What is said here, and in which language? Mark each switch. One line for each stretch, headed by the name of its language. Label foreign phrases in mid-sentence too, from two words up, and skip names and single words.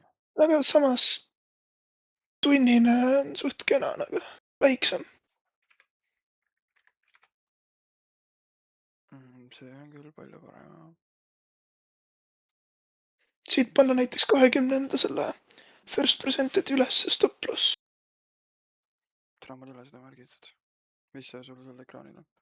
Estonian: Aga samas tunnine on suht kena nagu, väiksem. See on küll palju parem. Siit panna näiteks 20 selle
English: first presented
Estonian: üles stop-loss. Tere, mul ei ole seda märgitud. Mis see sul seal ekraanil on?